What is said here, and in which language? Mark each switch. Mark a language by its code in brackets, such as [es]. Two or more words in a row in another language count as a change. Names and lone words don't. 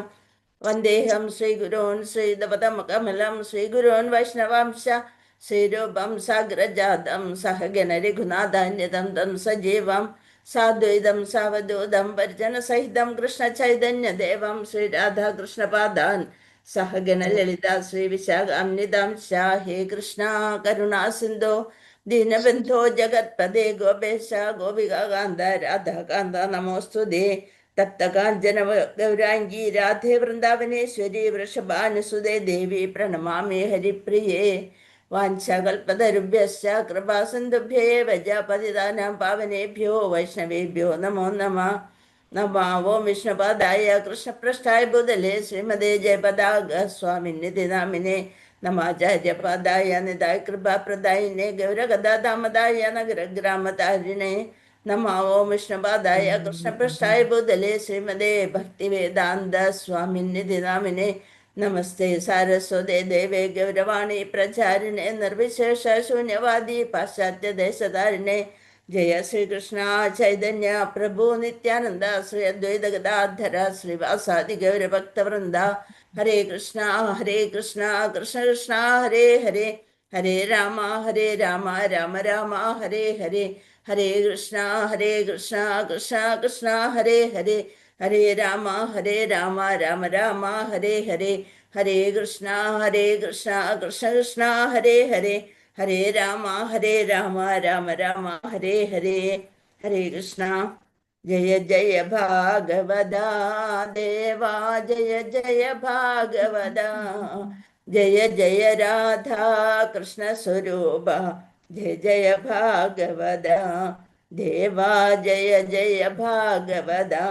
[sa] വന്ദേഹം ശ്രീഗുരോൻ ശ്രീദപദമകമലം ശ്രീഗുരോൻ വൈഷ്ണവാംശ ശ്രീരൂപം സാഗ്രജാതം സഹഗണ രഘുനാഥാന്യതം തം സജീവം സാദ്വൈതം സാവധൂതം പരിജനസഹിതം കൃഷ്ണ ചൈതന്യദേവം ശ്രീരാധാകൃഷ്ണപാദാൻ സഹഗണ ലളിത ശ്രീവിശാഖാന്വിതാം ഹേ കൃഷ്ണ കരുണാ സിന്ധോ ദീനബന്ധോ ജഗത്പദേ ഗോപേശ ഗോപികാന്ത രാധാകാന്ത നമോസ്തുതേ. തപ്തകാഞ്ചന ഗൗരാംഗീ രാധേ വൃന്ദാവനേശ്വരി വൃഷഭാനുസുതേ ദേവി പ്രണമാമി ഹരിപ്രിയേ. വാഞ്ചകൽപതരുഭ്യശ്ച കൃപാസിന്ധുഭ്യേവ പതിതാനാം പാവനേഭ്യോ വൈഷ്ണവേഭ്യോ നമോ നമഃ. നമോ വിഷ്ണുപാദായ കൃഷ്ണപൃഷ്ഠായ ഭൂതലേ ശ്രീമതേ ജയപതാക സ്വാമിനിധി നാമിനെ നമാചാര്യപാദായ നിതായ കൃപാപ്രദായിനെ ഗൗരഗദാദാമദായ നഗരഗ്രാമതാരിണേ നമോ വിഷ്ണുപാദായ കൃഷ്ണപൃഷ്ഠായ ഭൂതലേ ശ്രീമതേ ഭക്തിവേദാന്ത സ്വാമിനിധി നാമിനെ നമസ്തേ സാരസ്വതേ ദേവേ ഗൗരവാണി പ്രചാരിണേ നിർവിശേഷ ശൂന്യവാദി പാശ്ചാത്യദേശധാരിണേ. ജയ ശ്രീകൃഷ്ണ ചൈതന്യ പ്രഭു നിത്യാനന്ദ ശ്രീ അദ്വൈത ഗദാധര ശ്രീവാസാദി ഗൗരഭക്തവൃന്ദ. ഹരേ കൃഷ്ണ കൃഷ്ണ കൃഷ്ണ ഹരേ ഹരേ ഹരേ രാമ രാമ രാമ ഹരേ ഹരേ ഹരേ കൃഷ്ണ കൃഷ്ണ കൃഷ്ണ ഹരേ ഹരേ ഹരേ രാമ രാമ രാമ ഹരേ ഹരേ ഹരേ കൃഷ്ണ കൃഷ്ണ കൃഷ്ണ ഹരേ ഹരേ ഹരേ രാമ രാമ രാമ ഹരേ ഹരേ. ഹരേ കൃഷ്ണ. ജയ ജയ ഭാഗവത ദേവാ ജയ ജയ ഭാഗവത. ജയ ജയ രാധാ കൃഷ്ണ സ്വരൂപ ജയ ജയ ഭാഗവത. ദേവാ ജയ ജയ ഭാഗവത.